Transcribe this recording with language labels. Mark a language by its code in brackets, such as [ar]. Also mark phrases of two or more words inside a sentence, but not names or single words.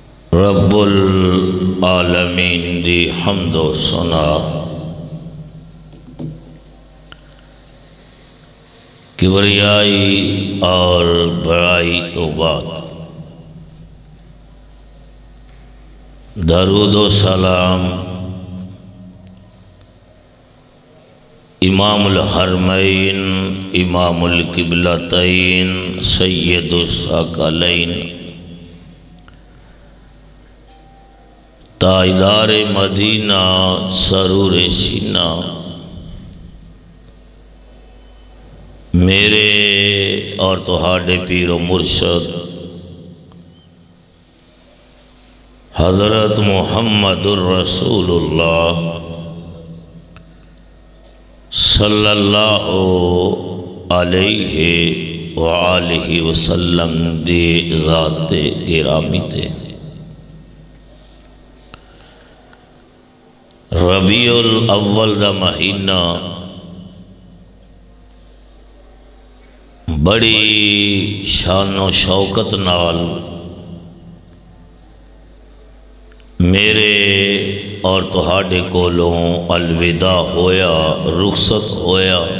[pa] رب العالمین دی حمد و ثنا کبریائی اور بڑائی تو بعد [ur] درود و سلام امام الحرمین امام القبلتین سید الثقلین تاجدار مدینہ سرور سینہ [pa] میرے اور تہاڈے پیر و مرشد حضرت محمد رسول اللہ [ar] صلى الله عليه وآله وسلم [pa] دی ذات گرامی تے ربیع الاول دا مہینہ بڑی شان و شوکت نال میرے اور تہاڈے کولوں الوداع ہویا رخصت ہویا.